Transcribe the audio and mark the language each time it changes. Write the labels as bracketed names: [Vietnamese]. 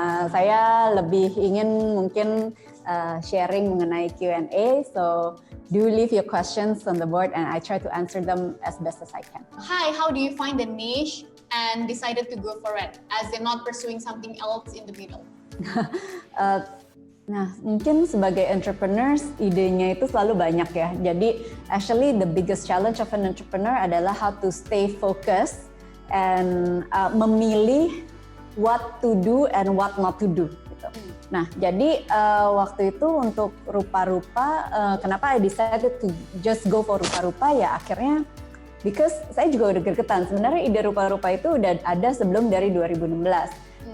[Indonesian] Saya lebih ingin mungkin sharing mengenai Q&A, [English] so do leave your questions on the board and I try to answer them as best as I can. Hi, how do you find the niche and decided to go for it as in not pursuing something else in the middle? [Indonesian] Nah, mungkin sebagai entrepreneurs, idenya itu selalu banyak ya. Jadi, [English] actually the biggest challenge of an entrepreneur [Indonesian] adalah [English] how to stay focused and [Indonesian] memilih [English] what to do and what not to do. [Indonesian] Nah, jadi waktu itu untuk rupa-rupa, kenapa [English] I decided to just go for [Indonesian] rupa-rupa ya akhirnya [English] because [Indonesian] saya juga udah gregetan. Sebenarnya ide rupa-rupa itu udah ada sebelum dari 2016.